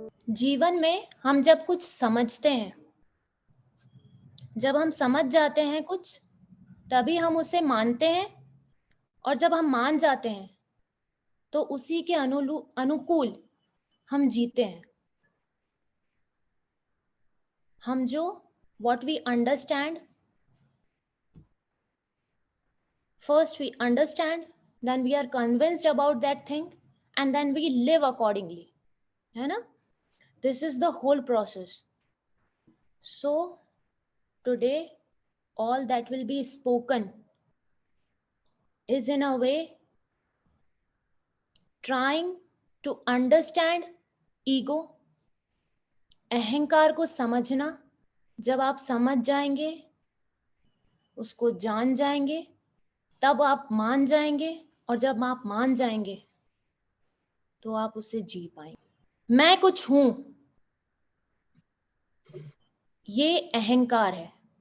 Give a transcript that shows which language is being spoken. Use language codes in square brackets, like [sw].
[hi] जीवन में हम जब कुछ समझते हैं, जब हम समझ जाते हैं कुछ, तभी हम उसे मानते हैं। और जब हम मान जाते हैं तो उसी के अनुकूल हम जीते हैं। हम जो [en] what we understand, first we understand, then we are convinced about that thing, and then we live accordingly, [hi] है ना? [en] This is the whole process. So today all that will be spoken is in a way trying to understand ego, [hi] अहंकार को समझना। जब आप समझ जाएंगे, उसको जान जाएंगे, तब आप मान जाएंगे, और जब आप मान जाएंगे तो आप उसे जी पाएंगे। मैं कुछ हूं, ये अहंकार है।